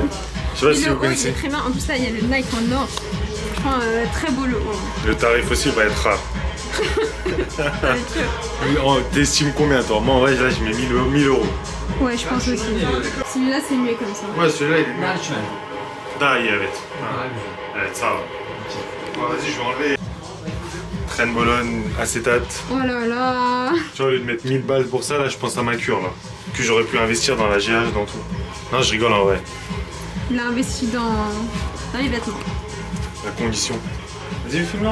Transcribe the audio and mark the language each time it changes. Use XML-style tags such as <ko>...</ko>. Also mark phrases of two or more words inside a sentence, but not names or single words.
<fr>Je sais pas Et si le vous haut, il connaissez. est très bien. En plus, là, il y a le Nike en or. Franchement, très beau le haut. Le tarif aussi va être rare. T'estimes combien toi? Moi en vrai là je mets 1000 euros. Ouais, je pense aussi. Celui-là, c'est mieux comme ça. Ouais, celui-là il est mieux. Merchman.</fr> <tr>Da, iyi evet. Evet sağ ol.</tr> <fr>Bon, vas-y, je vais enlever. Trenbolone, acétate. Oh là là. Tu vois, au lieu de mettre 1000 balles pour ça, là, je pense à ma cure, là. Que j'aurais pu investir dans la GH, dans tout. Non, je rigole en vrai. Il a investi dans les vêtements. La condition. Vas-y, filme là.</fr>